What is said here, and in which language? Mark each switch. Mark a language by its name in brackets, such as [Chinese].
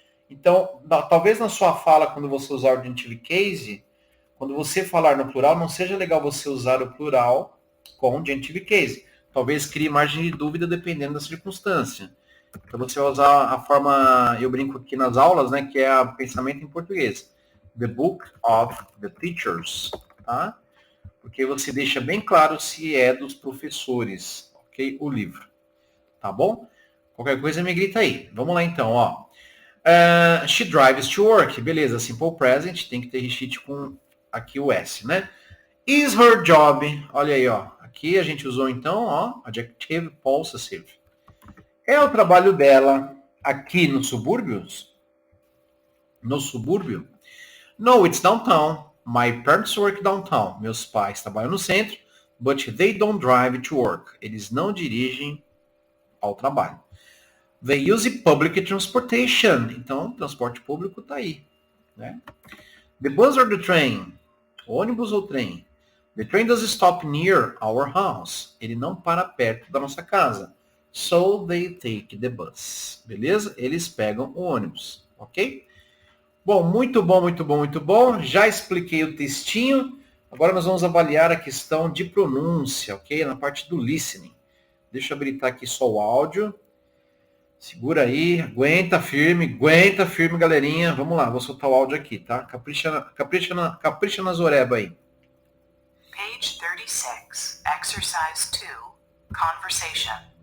[Portuguese] Então, talvez na sua fala, quando você usar o genitive case, quando você falar no plural, não seja legal você usar o plural com o genitive case. Talvez crie margem de dúvida dependendo da circunstância. Então, você vai usar a forma, eu brinco aqui nas aulas, né, que é o pensamento em português. [English] The book of the teachers, tá? [Portuguese] Porque você deixa bem claro se é dos professores, ok? O livro, tá bom? Qualquer coisa me grita aí. Vamos lá então, ó. [English] She drives to work, [Portuguese] beleza, simple present, tem que ter recheat com aqui o S, né? [English] Is her job, [Portuguese] olha aí, ó. Aqui a gente usou então, ó, adjective possessive. É o trabalho dela aqui nos subúrbios? No subúrbio? [English] No, it's downtown. My parents work downtown. [Portuguese] Meus pais trabalham no centro, [English] but they don't drive to work. [Portuguese] Eles não dirigem ao trabalho. [English] They use public transportation. [Portuguese] Então, transporte público está aí, né? [English] The bus or the train? [Portuguese] Ônibus ou trem? [English] The train doesn't stop near our house. [Portuguese] Ele não para perto da nossa casa. [English] So they take the bus. [Portuguese] Beleza? Eles pegam o ônibus. Ok? Bom, muito bom, muito bom, muito bom. Já expliquei o textinho. Agora nós vamos avaliar a questão de pronúncia, ok? Na parte do listening. Deixa eu habilitar aqui só o áudio. Segura aí, aguenta firme, galerinha. Vamos lá, vou soltar o áudio aqui, tá? Capricha nas orebas aí. [English] Page 36, exercise 2, conversation.